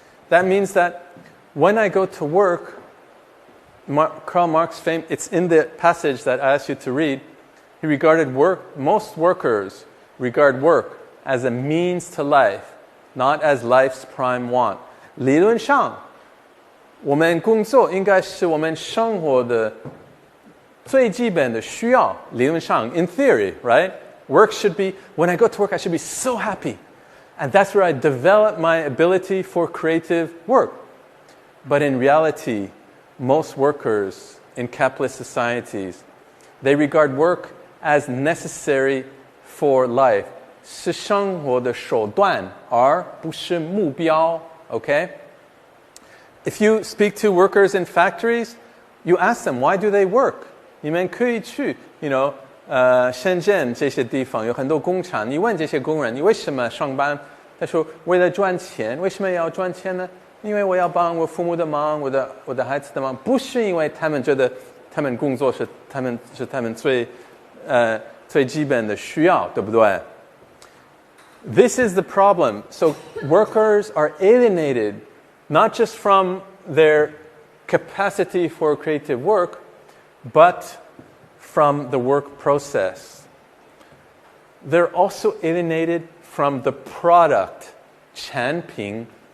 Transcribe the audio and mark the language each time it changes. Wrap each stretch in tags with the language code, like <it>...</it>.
<en>That means that when I go to work, Karl Marx, it's in the passage that I asked you to read, he regarded most workers regard work as a means to life, not as life's prime want.</en> <zh>理论上，我们工作应该是我们生活的最基本的需要，理论上,</zh> <en>in theory, right? Work should be, when I go to work, I should be so happy. And that's where I develop my ability for creative work. But in reality, most workers in capitalist societies, they regard work as necessary for life.</en> <zh>是生活的手段，而不是目标, okay?</zh> <en>If you speak to workers in factories, you ask them, why do they work?</en> <zh>你们可以去, 深圳这些地方有很多工厂，你问这些工人，你为什么上班？他说为了赚钱。为什么要赚钱呢？因为我要帮我父母的忙，我的孩子的忙，不是因为他们觉得他们工作是他们最基本的需要，对不对？</zh> <en>This is the problem. So workers are alienated not just from their capacity for creative work, but from the work process. They're also alienated from the product, 产品.</en>